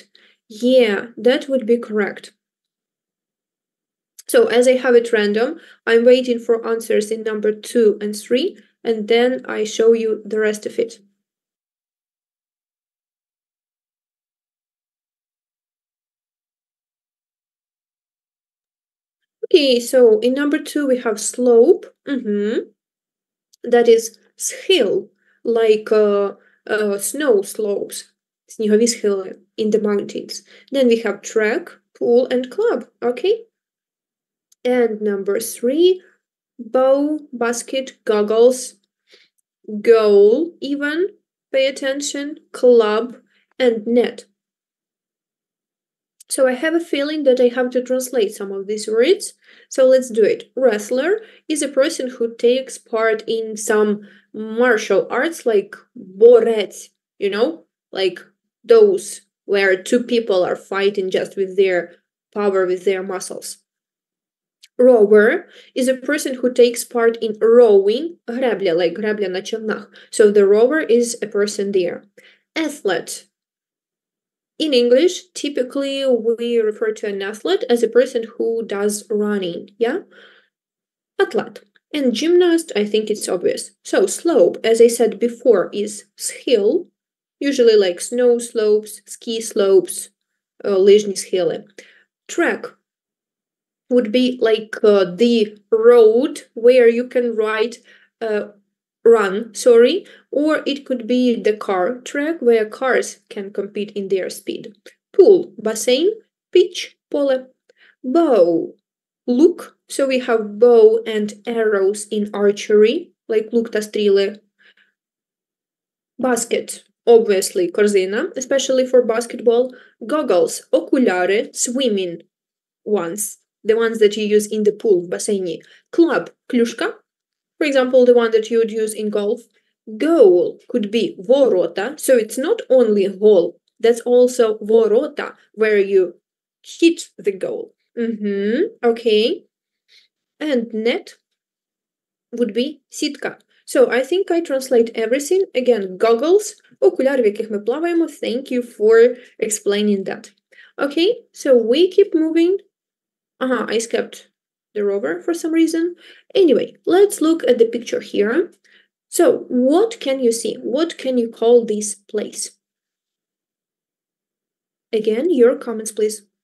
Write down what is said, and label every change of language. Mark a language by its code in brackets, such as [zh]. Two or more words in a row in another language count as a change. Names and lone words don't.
[en] Yeah, that would be correct. So as I have it random, I'm waiting for answers in number 2 and 3, and then I show you the rest of it. Okay, so in number 2 we have slope. That is схил, like snow slopes, [uk] снігові схили [en] in the mountains. Then we have track, pool, and club, okay? And number 3, bow, basket, goggles, goal, even, pay attention, club, and net. So I have a feeling that I have to translate some of these words. So let's do it. Wrestler is a person who takes part in some martial arts like борец, you know, like those where two people are fighting just with their power, with their muscles. Rower is a person who takes part in rowing, [uk] гребля, like гребля на човнах. [en] So the rower is a person there. Athlete. In English, typically we refer to an athlete as a person who does running, yeah? Athlete. And gymnast, I think it's obvious. So slope, as I said before, is схил, usually like snow slopes, ski slopes, [uk] лижні схили. [en] Track would be like the road where you can run, or it could be the car track where cars can compete in their speed. Pool, басейн, pitch, поле. Bow, лук, so we have bow and arrows in archery, like [uk] лук та стріли. [en] Basket, obviously корзина, especially for basketball. Goggles, окуляри, swimming ones, the ones that you use in the pool [uk] в басейні. [en] Club, клюшка, for example, the one that you would use in golf. Goal could be ворота, so it's not only goal, that's also ворота, where you hit the goal. Okay. And net would be сітка. So I think I translate everything. Again, goggles, [uk] окуляри, в яких ми плаваємо. [en] Thank you for explaining that. Okay, so we keep moving. I skipped the rover for some reason. Anyway, let's look at the picture here. So what can you see? What can you call this place? Again, your comments, please.